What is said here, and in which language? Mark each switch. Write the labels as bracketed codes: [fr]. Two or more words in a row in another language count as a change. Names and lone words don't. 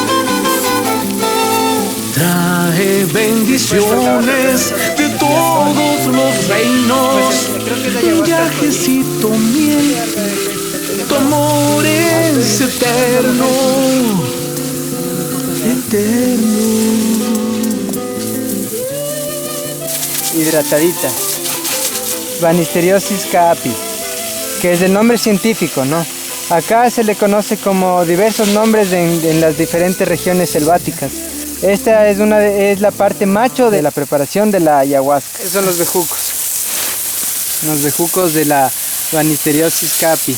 [es] Trae bendiciones de todos los reinos, viajecito miel, tu amor es eterno, eterno. hidratadita, Banisteriopsis caapi, que es el nombre científico, ¿no? Acá se le conoce como diversos nombres en las diferentes regiones selváticas. Esta es la parte macho de la preparación de la ayahuasca. Esos son los bejucos de la Banisteriopsis caapi.